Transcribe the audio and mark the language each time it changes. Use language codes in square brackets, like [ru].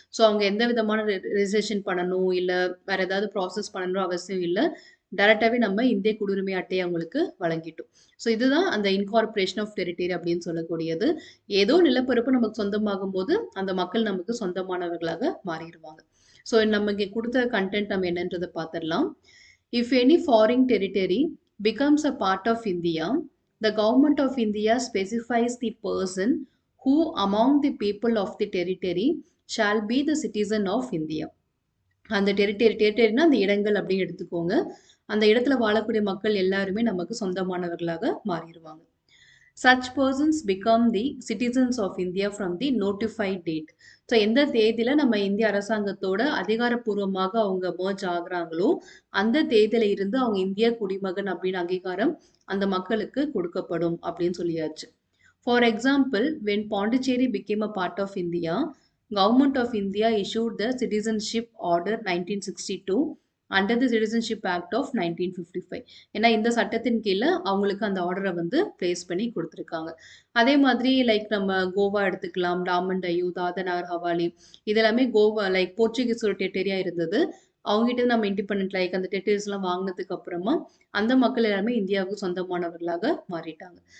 [ta] So அவங்க எந்த விதமான ரெஜிஸ்ட்ரேஷன் பண்ணணும் இல்ல வேற ஏதாவது ப்ராசஸ் பண்ணணும் அவசியம் இல்லை. டைரக்டாவே நம்ம இந்திய குடியுரிமை அட்டையை அவங்களுக்கு வழங்கிட்டோம். ஸோ இதுதான் அந்த இன்கார்பரேஷன் ஆஃப் டெரிட்டரி அப்படின்னு சொல்லக்கூடியது. ஏதோ நிலப்பரப்பு நமக்கு சொந்தமாகும் போது அந்த மக்கள் நமக்கு சொந்தமானவர்களாக மாறிடுவாங்க. ஸோ நம்ம இங்கே கொடுத்த கண்டென்ட் நம்ம என்னன்றதை பார்த்துடலாம். [en] If any foreign territory becomes a part of India, the government of India specifies the person who among the people of the territory shall be the citizen of India. [ta] அந்த டெரிட்டரினா அந்த இடங்கள் அப்படின்னு எடுத்துக்கோங்க. அந்த இடத்துல வாழக்கூடிய மக்கள் எல்லாருமே நமக்கு சொந்தமானவர்களாக மாறிடுவாங்க. [en] Such persons become the citizens of India from the notified date. [ta] So எந்த தேதியில நம்ம இந்திய அரசாங்கத்தோட அதிகாரப்பூர்வமாக அவங்க merge ஆகுறாங்களோ அந்த தேதியில இருந்து அவங்க இந்திய குடிமகன் அப்படின்னு அங்கீகாரம் அந்த மக்களுக்கு கொடுக்கப்படும் அப்படின்னு சொல்லியாச்சு. [en] For example, when Pondicherry became a part of India, Government of India issued the Citizenship Order 1962 under the Citizenship Act of 1955. [ta] ஏன்னா இந்த சட்டத்தின் கீழே அவங்களுக்கு அந்த ஆர்டரை வந்து பிளேஸ் பண்ணி கொடுத்துருக்காங்க. அதே மாதிரி லைக் நம்ம கோவா எடுத்துக்கலாம், டாமன் டையூ, தாதநாகர் ஹவாலி, இதெல்லாமே கோவா லைக் போர்ச்சுகீஸோட டெரிட்டரியா இருந்தது. அவங்ககிட்ட நம்ம இண்டிபெண்ட் லைக் அந்த டெரிட்டரிஸ்லாம் வாங்கினதுக்கு அப்புறமா அந்த மக்கள் எல்லாருமே இந்தியாவுக்கு சொந்தமானவர்களாக மாறிட்டாங்க.